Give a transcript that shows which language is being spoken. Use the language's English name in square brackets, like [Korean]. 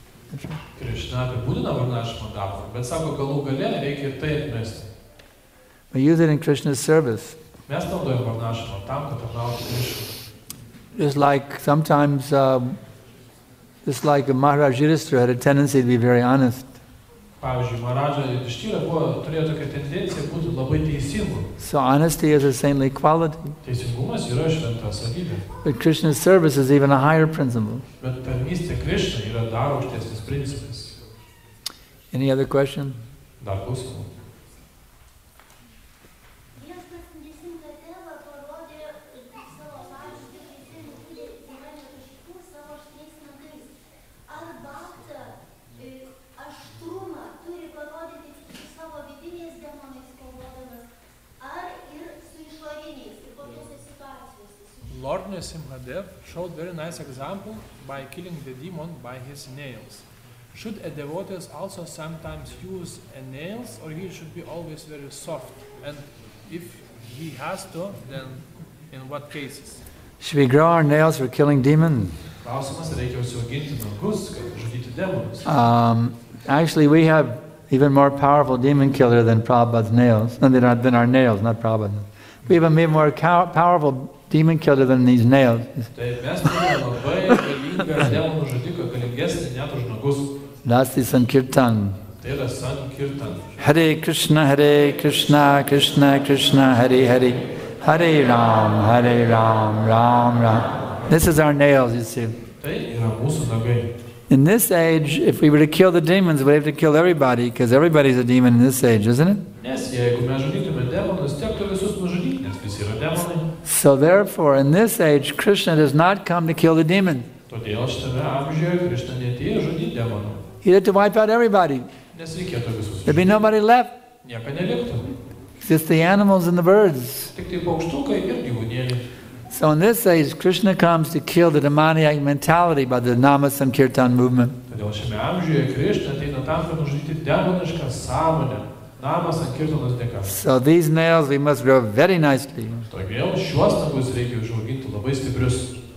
[English] That's right. [Lithuanian] Krishna apibūdina varnašrama darbą, bet sako, galų gale reikia ir tai atmesti. [English] We use it in Krishna's service. [Lithuanian] Mes naudojam varnašramą tam, kad tarnautų Krishna. [English] Just like sometimes, just like Maharaj Yudhishthira had a tendency to be very honest. [Lithuanian] Pavyzdžiui, Maharadža Yudhishthira turėjo tokią tendenciją būti labai teisingu. [English] So honesty is a saintly quality. [Lithuanian] Teisingumas yra šventa savybė. [English] But Krishna's service is even a higher principle. [Lithuanian] Bet tarnystė Krishna yra dar aukštesnis principas. [English] Any other question? [Lithuanian] Dar klausimų. Viešpats Nrisimha tėvą parodė savo pavyzdį teisėjų kūrė Hiranyakashipu savo aštriais nagais. Ar bhakta aštrumą turi parodyti tik su savo vidiniais demonais kovodamas, ar ir su išoriniais, ir kokiose situacijose? [English] Lord Nrisimha Dev showed very nice example by killing the demon by his nails. Should a devotee also sometimes use nails, or he should be always very soft? And if he has to, then in what cases? Should we grow our nails for killing demons? [Lithuanian] Klausimas, reikia užsiauginti nagus, kad žudyti demonus. [English] Actually, we have even more powerful demon killer than Prabhupada's nails. No, than our nails, not Prabhupada. We have a more powerful demon killer than these nails. [Lithuanian] Tai mes turime labai galingą demonų žudiką, galingesnį net už nagus. [English] That's the Sankirtan. [Lithuanian] Tai yra Sankirtan. [Sanskrit] Hare Krishna, Krishna Krishna, Hare Hare, Hare Ram, Ram Ram. [English] This is our nails, you see. [Lithuanian] Tai yra mūsų nagai. [English] In this age, if we were to kill the demons, we'd have to kill everybody, because everybody's a demon in this age, isn't it? [Lithuanian] Nes jeigu mes žudytume demonus, tektų visus nužudyti, nes visi yra demonai. [English] So therefore, in this age, Krishna does not come to kill the demon. [Lithuanian] Todėl šitame amžiuje Krishna neatėjo žudyti demonų. [English] He had to wipe out everybody. [Lithuanian] Nes reikėtų visus [English] There'd be [Lithuanian] žudyti. [English] nobody left. [Lithuanian] Nieko neliktų. [English] Just the animals and the birds. [Lithuanian] Tik tai paukštukai ir gyvūnėliai. [English] So in this age, Krishna comes to kill the demoniac mentality by the Nama Sankirtan movement. [Lithuanian] Todėl šiame amžiuje Krishna ateina tam, kad nužudyti demonišką sąmonę. Namas Sankirtanos dėka. [English] So these nails we must grow very nicely. [Lithuanian] Todėl šiuos nagus reikia užauginti labai stiprius.